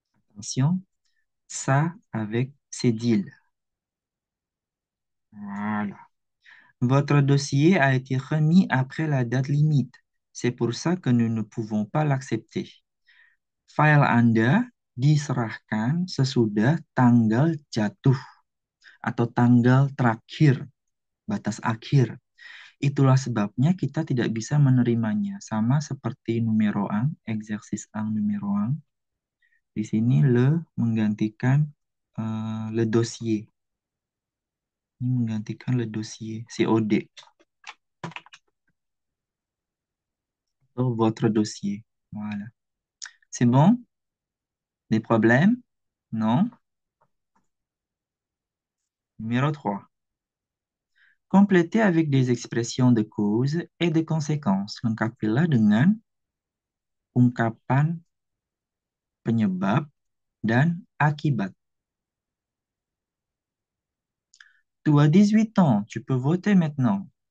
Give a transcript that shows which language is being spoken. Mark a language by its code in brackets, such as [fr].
[fr] Attention, ça avec Cédille. Voilà. Votre dossier a été remis après la date limite. C'est pour ça que nous ne pouvons pas l'accepter. [id] File Anda diserahkan sesudah tanggal jatuh atau tanggal terakhir, batas akhir. Itulah sebabnya kita tidak bisa menerimanya. Sama seperti numero un, eksersis un, numero un. Di sini le menggantikan le dossier. Ini menggantikan le dossier, COD. Atau [fr] votre dossier. Voilà. C'est bon? Des problèmes? Non? Numéro 3. Complétez avec des expressions de cause et de conséquences. [id] Lengkapilah dengan ungkapan penyebab dan akibat. [fr] Tu as 18 ans, tu peux voter maintenant.